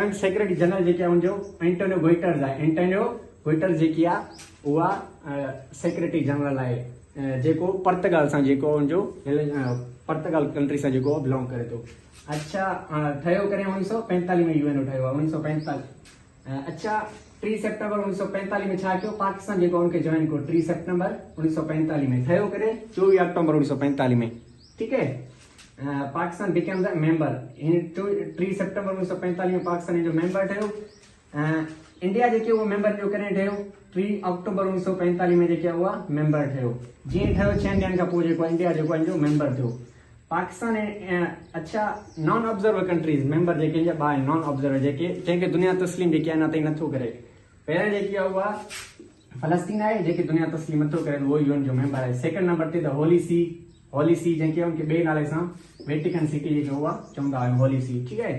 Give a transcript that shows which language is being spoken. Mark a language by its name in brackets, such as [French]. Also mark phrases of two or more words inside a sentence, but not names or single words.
[English] current secretary general [Sindhi] जेके आहे हुनजो एंटोनियो गुइटर्स आहे। एंटोनियो गुइटर्स जेकी आहे उहा [English] secretary general [Sindhi] आहे, जेको पर्तगाल सां जेको हुनजो पर्तगाल कंट्री सां जेको बिलोंग करे थो। अच्छा, ठहियो करे 1945 में यूएनओ ठहियो आहे, 1945। अच्छा, 3 सितंबर 1945 में छा कयो? पाकिस्तान जेको हुनखे जॉइन कयो 3 सितंबर 1945 में, ठहियो करे 24 अक्टूबर 1945 में, ठीकु है। [English] Pakistan became the member in [Sindhi] 3 सितंबर 1945 में पाकिस्तान जो मेंबर ठहियो। इंडिया जेके उहो मेंबर जो कॾहिं ठहियो? 3 अक्टूबर 1945 में जेके उहा मेंबर ठहियो। जीअं ठहियो 6 ॾींहंनि खां पोइ जेको इंडिया जेको आहे जो मेंबर थियो। पाकिस्तान अच्छा, [English] non observer countries member [Sindhi] जेके ॿ आहिनि [English] non observer [Sindhi] जेके जंहिंखे दुनिया तस्लीम जेकी आहे अञा ताईं नथो करे। पहिरियों जेकी आहे उहा फलस्तीन आहे जेके दुनिया तस्लीम नथो करे, उहो यूएन जो मेंबर आहे। [English] second number [Sindhi] ते द होली सी जेके उनखे ॿिए नाले सां वेटिकन सिटी जेके उहा चवंदा आहियूं, होली सी, ठीकु आहे।